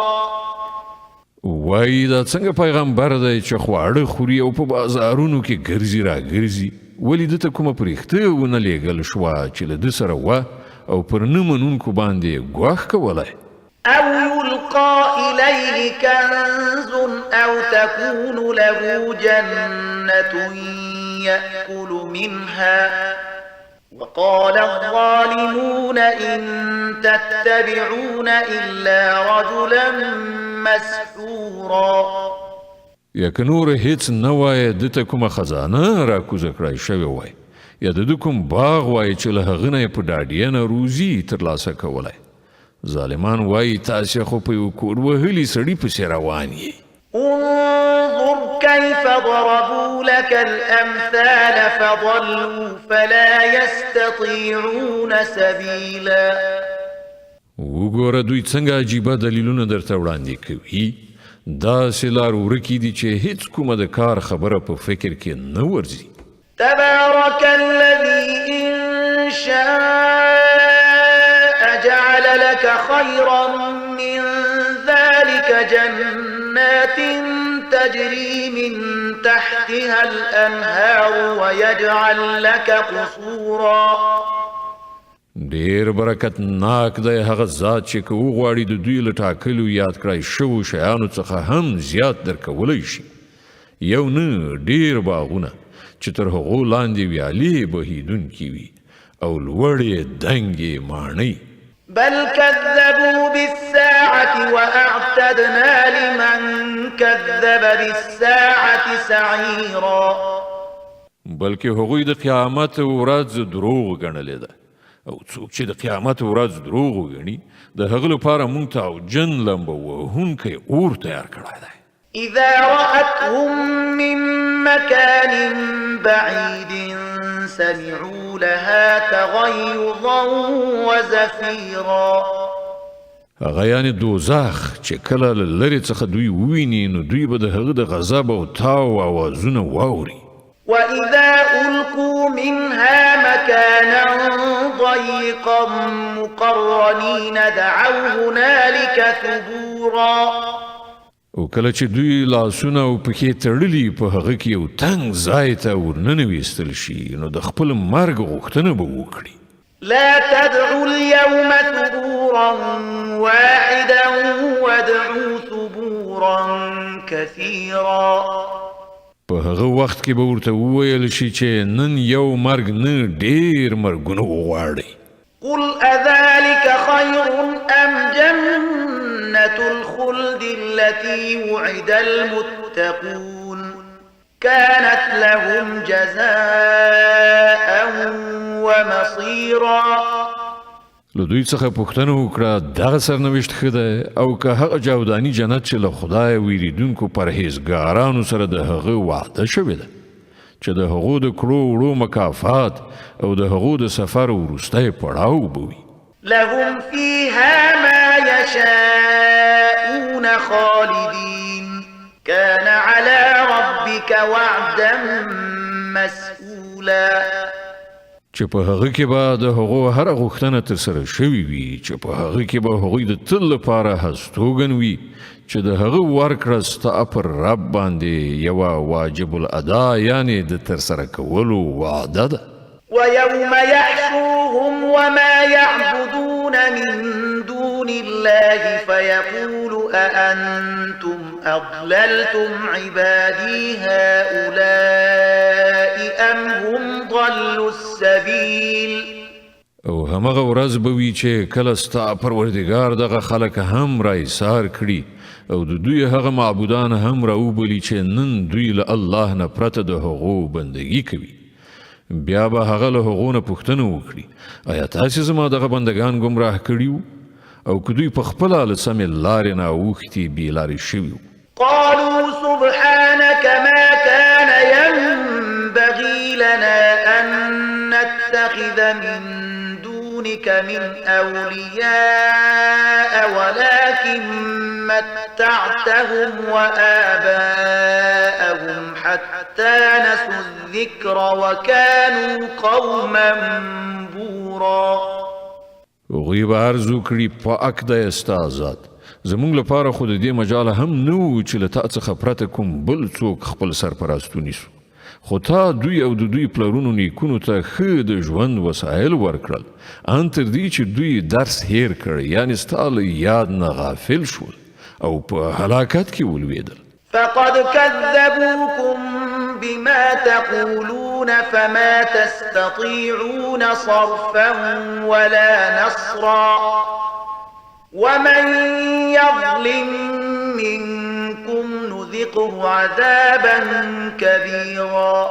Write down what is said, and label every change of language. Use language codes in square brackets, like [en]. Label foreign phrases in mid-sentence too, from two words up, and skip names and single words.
[ps] وای دا څنګه پیغمبر دی چې خواړه خوري او په بازارونو کې ګرځي را ګرځي ولی دته کومه پرېښته ونه لیږل شوه چې له ده سره وه او پر نه منونکو باندې ګواښ کولی. [ar] أو يلقى إليه كنز أو تكون له جنة يأكل منها وقال الظالمون إن تتبعون إلا رجلا مسحورا. [ps] یا که نور هیڅ نه وایه ده ته کومه خزانه را کوزه کړی شوې وای یا د ده کوم باغ وایي چې له هغه نه یې په ډاډینه روزي ترلاسه کولی. ظالمان وایي تاسې خو په یو کور وهلي سړي پسې روان یې. [ar] انظر كيف ضربوا لك الأمثال فضلوا فلا يستطيعون سبيلا. [ps] وګوره دوی څنګه عجیبه دلیلونه درته وړاندې کوي. داسې لار ورکې دي چې هیڅ کومه د کار خبره په فکر کې نه ورځي. [ar] تبارك الذي إن شاء جعل لك خيرا من ذلك جنات تجري من تحتها الأنهار ويجعل لك قصورا. [ps] ډیر برکتناک دی هغه ذات چې که وغواړي د دوی له ټاکلو یاد کړای شوو شیانو څخه هم زیات درکولی شي یو نه ډیر باغونه چې تر هغو لاندې ویالې بهیدونکي وي او لوړې دنګې ماڼۍ [ar] بل كذبوا بالساعة وأعتدنا لمن كذب بالساعة سعيرا [ps] بلکې هغوی د قیامت ورځ دروغ ګڼلې ده او څوک چې د قیامت ورځ دروغ وګڼي د هغه لپاره موږ ته اوجن لمبه وهونکی اور تیار کړی دی [ar] إذا رأتهم من مكان بعيد سمعوا لها تغيظا وزفيرا [ps] هغه یعنی دوزخ چې کله له لرې څخه دوی وویني نو دوی به د هغه د غضب او تاو اوازونه واوري [ar] وإذا ألقوا منها مكانا ضيقا مقرنين دعوا هنالك ثبورا [ps] او کله چې دوی لاسونه او پښې تړلي په هغه کې یو تنګ ځای ته ورننویستل شي نو د خپل مرګ غوښتنه به وکړي [ar] لا تدعوا اليوم ثبورا واحدا وادعوا ثبورا كثيرا [ps] په هغه وخت کې به ورته وویل شي چې نن یو مرګ نه ډیر مرګونه وغواړئ [ar] قل أذلك خير أم جنة الخلد التي وعد المتقون كانت لهم جزاء ومصيرا [ps] له دوی څخه پوښتنه وکړه دغه سرنوشت ښه دی او که هغه جاوداني جنت چې له خدای ویریدونکو پرهیزګارانو سره د هغه وعده شوې ده چې د هغو د کړو وړو مکافات او د هغو د سفر وروستی پړاو به وي [ar] لهم فيها ما يشاءون خالدين كان على ربك وعدا مسئولا [ps] چې په هغه کې به د هغو هره غوښتنه ترسره شوې وي چې په هغه کې به هغوی د تل لپاره هستوګن وي چې د هغه ورکړه ستا پر رب باندې یوه واجب الادا یعنی د ترسره کولو وعده ده [ar] ويوم يحشرهم وما يعبدون من دون الله فيقول أأنتم أضللتم عبادي هؤلاء أم هم ضلوا السبيل [ps] او همغه ورځ به وي چې کله ستا پروردګار دغه خلک هم را ایثار کړي او د دوی هغه معبودان هم راوبلي چې نن دوی له الله نه پرته د هغو بندګي کوي بیا به هغه له هغو نه پوښتنه وکړي آیا تاسې زما دغه بندګان ګمراه کړي او که دوی په خپله له سمې لارې نه اوښتي بې لارې شوي [ar] قالوا سبحانك ما كان ينبغي لنا أن نتخذ من دونك من أولياء ولكن متعتهم وآباءهم حتى نسوا الذكر وكانوا قوما بورا [ps] هغوی به عرض وکړي پاک دی ستا ذات زموږ لپاره خو د دې مجاله هم نه و چې له تا څخه پرته کوم بل څوک خپل سرپرست ونیسو خو تا دوی او د دوی پلرونو نیکونو ته ښه د ژوند وسایل ورکړل ان تر دې چې دوی درس هیر کړ یعنی ستا له یاد نه غافل شول او په هلاکت کې ولوېدل [ar] فقد كذبوكم بما تقولون فما تستطيعون صرفا ولا نصرا ومن يظلم منكم نذقه عذابا كبيرا